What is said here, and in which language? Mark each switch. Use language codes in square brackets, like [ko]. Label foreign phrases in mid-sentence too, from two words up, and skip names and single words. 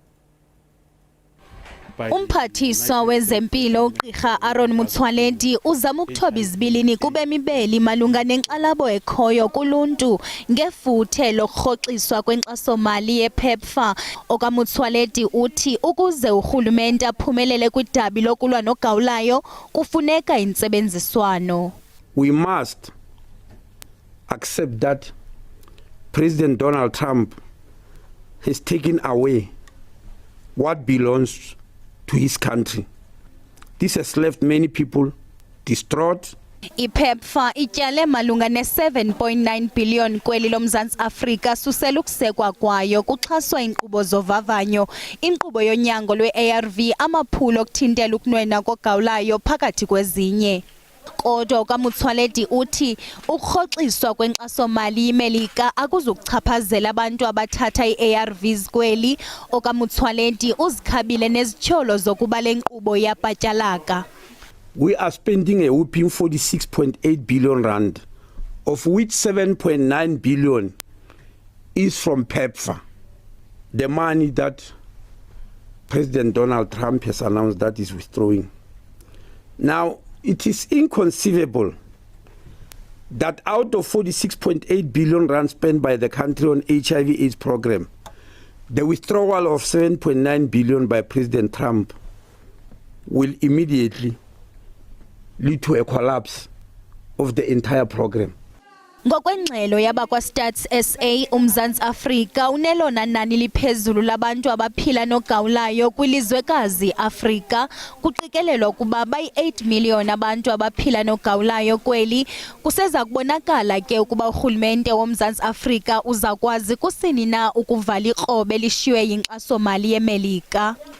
[xh] Umphathiswa wezempilo uGqirha Aaron Motsoaledi uzama ukuthoba izibilini kubemibeli malunga nenkxalabo ekhoyo kuluntu ngefuthe lokurhoxiswa kwenkxaso-mali yePEPFAR. OkaMotsoaledi uthi ukuze urhulumente aphumelele kwidabi lokulwa nogawulayo kufuneka intsebenziswano. [en] We must accept that President Donald Trump has taken away what belongs to his country. This has left many people distraught. [xh] IPEPFAR ityale malunga ne-7.9 billion kweli loMzantsi Afrika susela ukusekwa kwayo kuxhaswa inkqubo zovavanyo, inkqubo yonyango lwe-ARV, amaphulo okuthintela ukunwena kogawulayo phakathi kwezinye. Kodwa okaMotsoaledi uthi ukurhoxiswa kwenkxaso-mali yeMelika akuzukuchaphazela abantu abathatha i-ARVs kweli. OkaMotsoaledi uzikhabile nezityholo zokuba le nkqubo iyapatyalaka. [en] We are spending a whopping 46.8 billion rand, of which 7.9 billion is from PEPFAR, the money that President Donald Trump has announced that is withdrawing. Now, it is inconceivable that out of 46.8 billion rand spent by the country on HIV/AIDS program, the withdrawal of 7.9 billion by President Trump will immediately lead to a collapse of the entire program. [xh] Ngokwengxelo yabakwa-Stats SA, uMzantsi Afrika unelona nani liphezulu labantu abaphila nogawulayo kwilizwekazi Afrika. Kuqikelelwa ukuba bayi-8 million abantu abaphila nogawulayo kweli. Kuseza kubonakala ke ukuba urhulumente woMzantsi Afrika uzakwazi kusini na ukuvala ikrobe elishiywe yinkxaso-mali yeMelika.